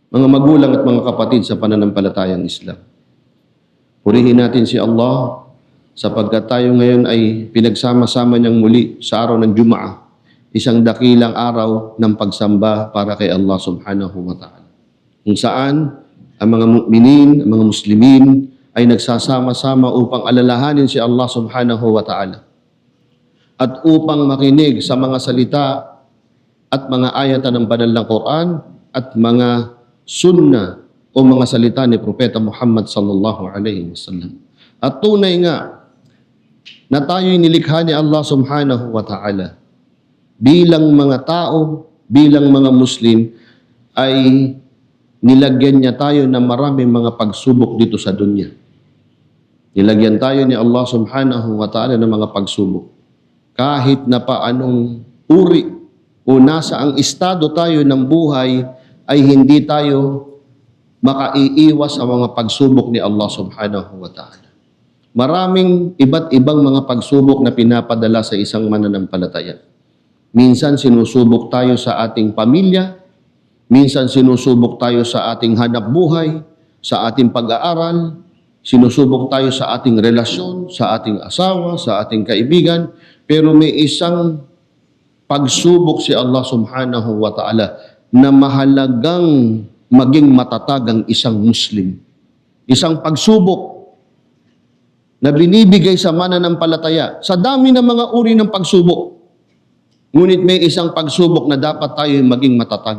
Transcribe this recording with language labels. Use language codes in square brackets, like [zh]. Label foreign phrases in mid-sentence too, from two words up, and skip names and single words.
[tl] mga magulang at mga kapatid sa pananampalatayang Islam. Purihin natin si Allah sapagkat tayo ngayon ay pinagsama-sama niyang muli sa araw ng Jumaah, isang dakilang araw ng pagsamba para kay Allah [ar] سبحانه وتعالى. [tl] Kung saan ang mga mu'minin, ang mga muslimin ay nagsasama-sama upang alalahanin si Allah [ar] سبحانه وتعالى [tl] at upang makinig sa mga salita at mga ayatan ng banal ng Quran at mga sunnah o mga salita ni Propeta Muhammad [ar] صلى الله عليه وسلم. [tl] At tunay nga na tayo'y nilikha ni Allah [ar] سبحانه وتعالى [tl] bilang mga tao, bilang mga Muslim, ay nilagyan niya tayo ng maraming mga pagsubok dito sa dunya. Nilagyan tayo ni Allah [ar] سبحانه وتعالى [tl] ng mga pagsubok. Kahit na paanong uri o nasa ang estado tayo ng buhay, ay hindi tayo makaiiwas sa mga pagsubok ni Allah [ar] سبحانه وتعالى. [tl] Maraming iba't ibang mga pagsubok na pinapadala sa isang mananampalataya. Minsan sinusubok tayo sa ating pamilya, minsan sinusubok tayo sa ating hanap buhay, sa ating pag-aaral, sinusubok tayo sa ating relasyon, sa ating asawa, sa ating kaibigan, pero may isang pagsubok si Allah [ar] سبحانه وتعالى [tl] na mahalagang maging matatag ang isang Muslim. Isang pagsubok na binibigay sa mananampalataya sa dami ng mga uri ng pagsubok. Ngunit may isang pagsubok na dapat tayo maging matatag.